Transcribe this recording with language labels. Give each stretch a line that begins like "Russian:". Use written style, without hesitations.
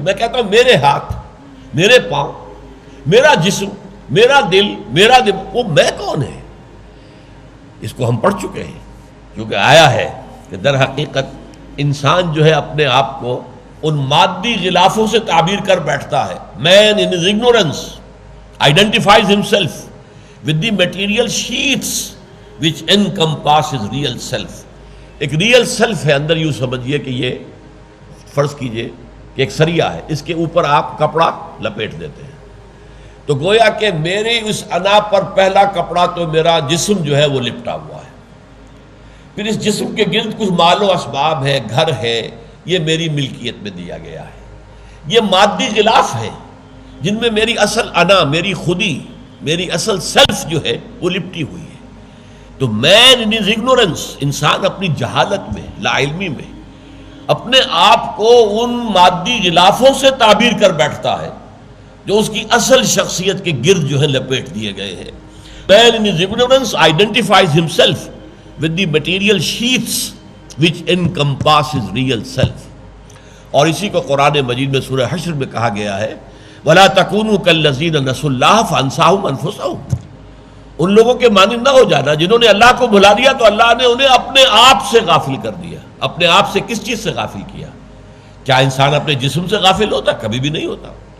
Urdu: میں کہتا ہوں میرے ہاتھ، میرے پاؤں، میرا جسم، میرا دل، میرا دماغ، وہ میں کون ہے؟ اس کو ہم پڑھ چکے ہیں، کیونکہ آیا ہے کہ در حقیقت انسان جو ہے اپنے آپ کو ان مادی غلافوں سے تعبیر کر بیٹھتا ہے.
English: Man in his ignorance identifies himself with the material sheets which encompass his real self.
Urdu: ایک ریئل سیلف ہے اندر. یوں سمجھیے کہ یہ فرض کیجئے کہ ایک سریا ہے، اس کے اوپر آپ کپڑا لپیٹ دیتے ہیں تو گویا کہ میری اس انا پر پہلا کپڑا تو میرا جسم جو ہے وہ لپٹا ہوا ہے. پھر اس جسم کے گرد کچھ مال و اسباب ہے، گھر ہے، یہ میری ملکیت میں دیا گیا ہے. یہ مادی غلاف ہیں جن میں میری اصل انا، میری خودی، میری اصل سیلف جو ہے وہ لپٹی ہوئی ہے. تو
English: man in his ignorance,
Urdu: انسان اپنی جہالت میں، لا علمی میں اپنے آپ کو ان مادی غلافوں سے تعبیر کر بیٹھتا ہے جو اس کی اصل شخصیت کے گرد جو ہے لپیٹ دیے گئے ہیں.
English: Man in his ignorance identifies himself with the material sheaths which encompass his real self.
Urdu: اور اسی کو قرآن مجید میں سورہ حشر میں کہا گیا ہے
Arabic: وَلَا تَكُونُوا كَالَّذِينَ نَسُوا اللَّهَ فَأَنسَاهُمْ أَنفُسَهُمْ.
Urdu: ان لوگوں کے مانند نہ ہو جانا جنہوں نے اللہ کو بھلا دیا تو اللہ نے انہیں اپنے آپ سے غافل کر دیا. اپنے آپ سے کس چیز سے غافل کیا؟ کیا انسان اپنے جسم سے غافل ہوتا؟ کبھی بھی نہیں ہوتا.